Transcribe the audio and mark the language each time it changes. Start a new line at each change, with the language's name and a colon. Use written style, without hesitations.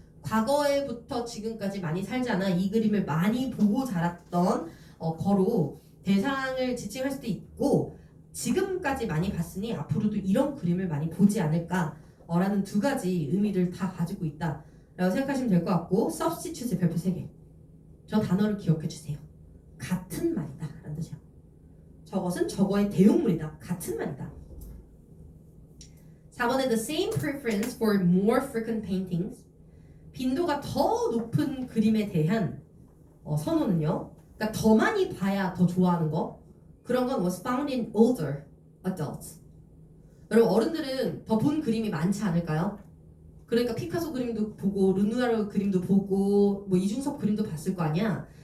Korean: 과거에부터 지금까지 많이 살지 않아 이 그림을 많이 보고 자랐던 거로 대상을 지칭할 수도 있고, 지금까지 많이 봤으니 앞으로도 이런 그림을 많이 보지 않을까 라는 두 가지 의미를 다 가지고 있다 라고 생각하시면 될 것 같고, substitute의 별표 3개. 저 단어를 기억해 주세요. 같은 말이다 라는 뜻이에요. 저것은 저거의 대용물이다. 같은 말이다. 4번에
English: the same preference for more frequent paintings.
Korean: 빈도가 더 높은 그림에 대한 선호는요, 그러니까 더 많이 봐야 더 좋아하는 거, 그런 건
English: was found in older adults.
Korean: 여러분 어른들은 더 본 그림이 많지 않을까요? 그러니까 피카소 그림도 보고 르누아르 그림도 보고 뭐 이중섭 그림도 봤을 거 아니야.